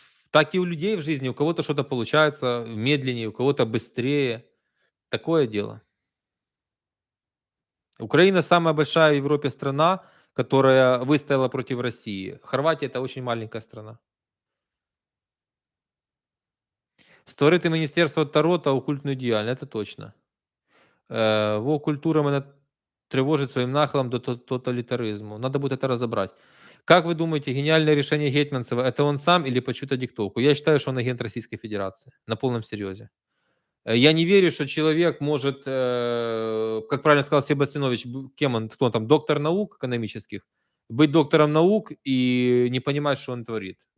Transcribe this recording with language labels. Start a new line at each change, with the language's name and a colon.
Russian: Так и у людей в жизни. У кого-то что-то получается медленнее, у кого-то быстрее. Такое дело. Украина самая большая в Европе страна, которая выстояла против России. Хорватия — это очень маленькая страна.
Ukrainian: Створити міністерство Таро та окультної діяльності, це точно.
Russian: Во культура мене тревожит своим нахилом до тоталитаризму. Надо будет это разобрать. Как вы думаете, гениальное решение Гетманцева — это он сам или под чью-то диктовку? Я считаю, что он агент Российской Федерации. На полном серьезе. Я не верю, что человек может, как правильно сказал Себастьянович, кем он, кто он там, доктор наук экономических, быть доктором наук и не понимать, что он творит.